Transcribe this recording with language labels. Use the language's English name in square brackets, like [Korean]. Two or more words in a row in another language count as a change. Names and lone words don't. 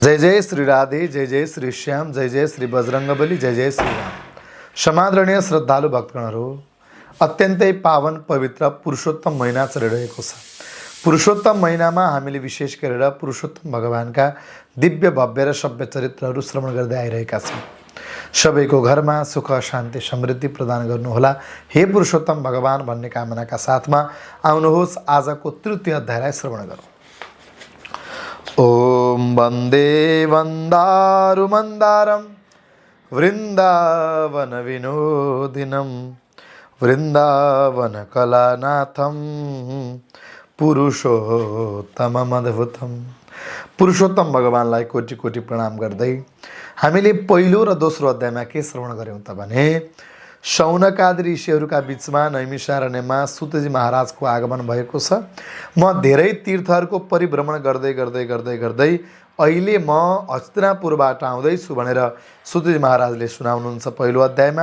[Nepali] जय जय श्री राधे, जय जय श्री श्याम, जय जय श्री बजरंगबली, जय जय श्री राम। समादरणीय श्रद्धालु भक्तगणहरू, अत्यन्तै पावन पवित्र पुरुषोत्तम महिना चलिरहेको छ। पुरुषोत्तम महिनामा हामीले विशेष गरेर पुरुषोत्तम भगवानका दिव्य भव्य र सभ्य चरित्रहरू श्रवण गर्दै आइरहेका छौँ। सबैको घरमा सुख शान्ति समृद्धि प्रदान गर्नुहोला हे पुरुषोत्तम भगवान भन्ने कामनाका साथमा आउनुहोस् आजको तृतीय अध्यायलाई श्रवण गरौँ। [Sanskrit] ओम वन्दे वन्दारुमन्दारं वृन्दावन विनोदिनं वृन्दावन कलानाथं पुरुषोत्तममद्भुतम्। [Nepali] पुरुषोत्तम भगवानलाई कोटि कोटि प्रणाम गर्दै हामीले पहिलो र दोस्रो अध्यायमा के श्रवण गर्यौं त भने शौनकादि ऋषिहरूका बीचमा नैमिषारण्यमा सुतजी महाराजको आगमन भएको छ। म धेरै तीर्थहरूको परिभ्रमण गर्दै गर्दै गर्दै गर्दै अहिले म हस्तिनापुरबाट आउँदैछु भनेर सुतजी महाराजले सुनाउनुहुन्छ पहिलो अध्यायमा।